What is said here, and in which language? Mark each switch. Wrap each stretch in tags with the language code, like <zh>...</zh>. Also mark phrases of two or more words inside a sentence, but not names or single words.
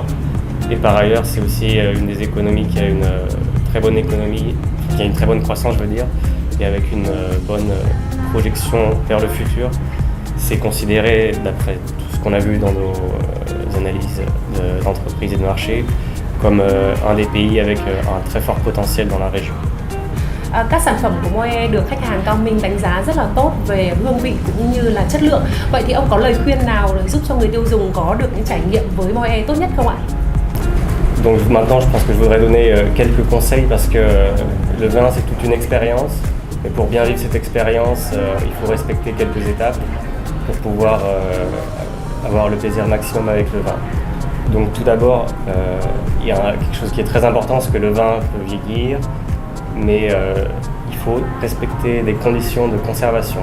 <fr>Et par ailleurs c'est aussi une des économies qui a une très bonne économie, qui a une très bonne croissance je veux dire, et avec une bonne projection vers le futur. C'est considéré, d'après tout ce qu'on a vu dans nos analyses d'entreprises et de marché, comme un des pays avec un très fort potentiel dans la région.</fr> <vi>Các sản phẩm của Moët được khách hàng Cao Minh đánh giá rất là tốt về hương vị cũng như là chất lượng. Vậy thì ông có lời khuyên nào để giúp cho người tiêu dùng có được những trải nghiệm với Moët tốt nhất không ạ?</vi> <fr>Donc maintenant je pense que je voudrais donner quelques conseils, parce que le vin c'est toute une expérience, et pour bien vivre cette expérience il faut respecter quelques étapes pour pouvoir avoir le plaisir maximum avec le vin. Donc tout d'abord, il y a quelque chose qui est très important, c'est que le vin peut vieillir, mais il faut respecter des conditions de conservation.</fr>